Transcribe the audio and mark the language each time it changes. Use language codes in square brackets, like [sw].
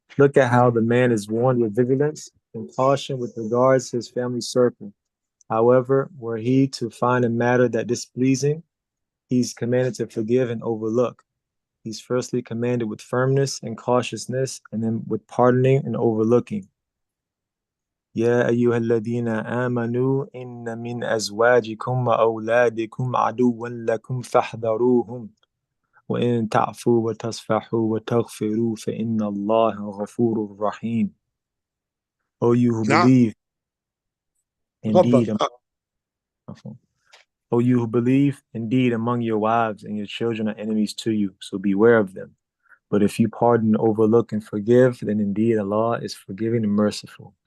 [en] Look at how the man is warned with vigilance and caution with regards to his family circle. However, were he to find a matter that displeasing, he's commanded to forgive and overlook. He's firstly commanded with firmness and cautiousness, and then with pardoning and overlooking. [ar] يا أيها الذين آمنوا إن من أزواجكم وأولادكم عدوا لكم فاحذروهم وإن تعفوا وتصفحوا وتغفروا فإن الله غفور رحيم. [en] O you who believe, indeed, O you who believe, indeed among your wives and your children are enemies to you, so beware of them. But if you pardon, overlook, and forgive, then indeed Allah is forgiving and merciful.